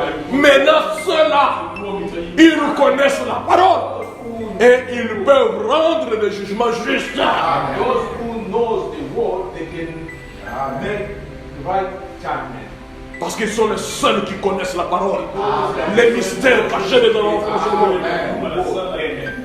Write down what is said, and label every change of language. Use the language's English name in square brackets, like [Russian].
[French] Maintenant, ceux-là, ils connaissent la parole et ils peuvent rendre des jugements justes. [English] Those who knows the word, they can make the right judgment. [French] Parce qu'ils sont les seuls qui connaissent la parole. Les mystères cachés dans l'enfance de Dieu.